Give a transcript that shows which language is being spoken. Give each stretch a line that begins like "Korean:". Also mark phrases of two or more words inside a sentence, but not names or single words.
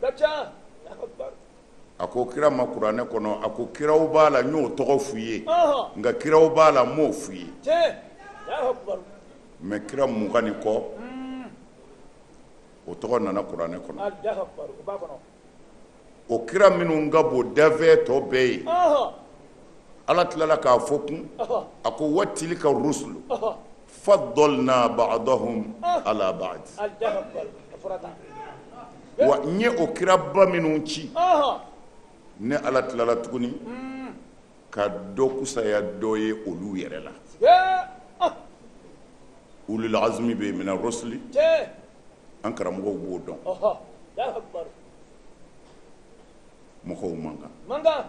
Bambara: a ko kira ma kuranɛ kɔnɔ, a ko kiraw b'a la n y'o tɔgɔ f'u ye nka kiraw b'a la n m'o f'u ye. mais kira 20 kɔ o tɔgɔ nana kuranɛ kɔnɔ. o kira minnu ka bon dafɛ tɔ bɛɛ ye ala tilala k'a fɔ kun a ko
Arabic: وتلك الرسل فضلنا بعضهم على بعض.
Bambara: wa n ye o kiraba minnu ci ne ala tilala tuguni ka dɔ kusaya dɔ ye olu yɛrɛ la.
Arabic: أولو العزم
Bambara: bɛ
Arabic: من الرسل
Bambara: an karamɔgɔw b'o dɔn. mɔgɔw man kan.